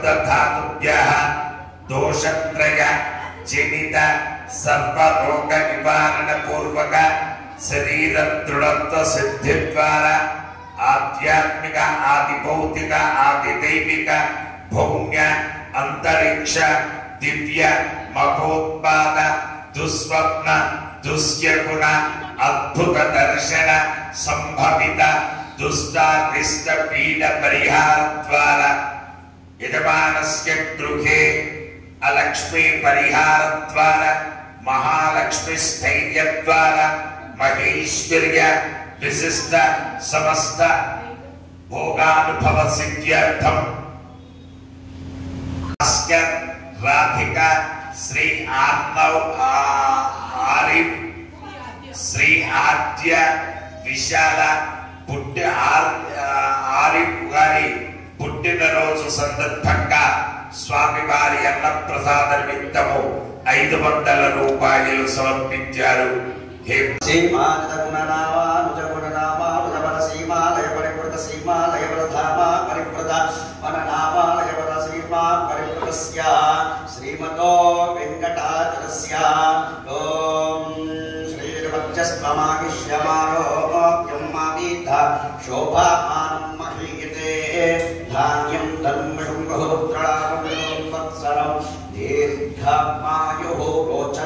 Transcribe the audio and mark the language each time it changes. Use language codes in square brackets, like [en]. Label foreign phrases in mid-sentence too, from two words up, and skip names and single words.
[sa] धातुभ्यः दोषत्रय जनित सर्वरोग निवारण पूर्वक शरीर दृढत्व सिद्धि द्वारा आध्यात्मिक आदि भौतिक आदि दैविक भौम्य अन्तरिक्ष दिव्य महोत्पाद दुस्वप्न दुश्यगुण अद्भुत दर्शन सम्भवित दुष्टारिष्ट पीड परिहार द्वारा यजमानस्य गृहे अलक्ष्मी परिहार द्वारा महालक्ष्मी स्थैर्य द्वारा महेश्वर्य विशिष्ट समस्त भोगानुभव सिद्ध्यर्थम [te] राधिका श्री आर्नव आरिफ श्री आद्य विशाल पुट्ट आरिफ गारी పుట్టిన రోజు సందర్భంగా స్వామివారి అన్న ప్రసాద నిమిత్తము 500 రూపాయలు సమర్పించారు. [sa] हे श्रीमतो वेङ्कटाचलस्य ओं शोभामानं महीयते धान्यं धर्मशुम्भोत्रां वत्सरं दीर्घमायुः